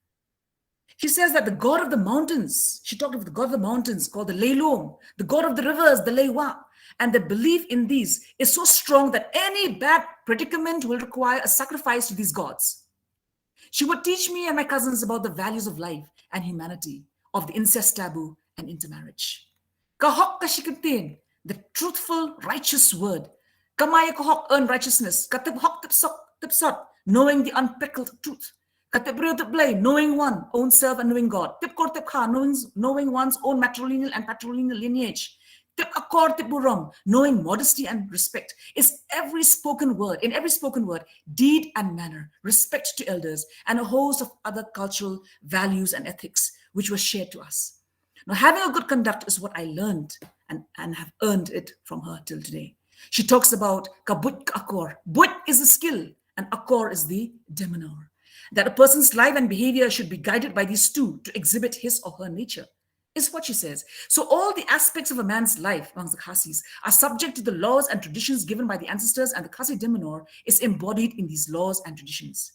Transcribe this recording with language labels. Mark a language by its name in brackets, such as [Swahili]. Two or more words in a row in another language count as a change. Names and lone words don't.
[English] She says that the god of the mountains, she talked of the god of the mountains called the Leilom, the god of the rivers, the Leiwa, and the belief in these is so strong that any bad predicament will require a sacrifice to these gods. She would teach me and my cousins about the values of life and humanity, of the incest taboo and intermarriage. [Khasi] Kahok kashikantin, [English] the truthful, righteous word. [Khasi] Kamaya kahok [English] earn righteousness. [Khasi] Katib hok tipsot, [English] knowing the unpickled truth. Knowing one, own self and knowing God. [Khasi] Tip kor tip kha, [English] knowing one's own matrilineal and patrilineal lineage. [Khasi] Tip akor tip buram, [English] knowing modesty and respect. Is every spoken word, in every spoken word, deed and manner, respect to elders, and a host of other cultural values and ethics which were shared to us. Now, having a good conduct is what I learned and have earned it from her till today. She talks about [Khasi] kabut akor. [English] But is a skill, and akor is the demeanor. That a person's life and behavior should be guided by these two to exhibit his or her nature, is what she says. So all the aspects of a man's life amongst the Khasis are subject to the laws and traditions given by the ancestors, and the Khasi demeanor is embodied in these laws and traditions.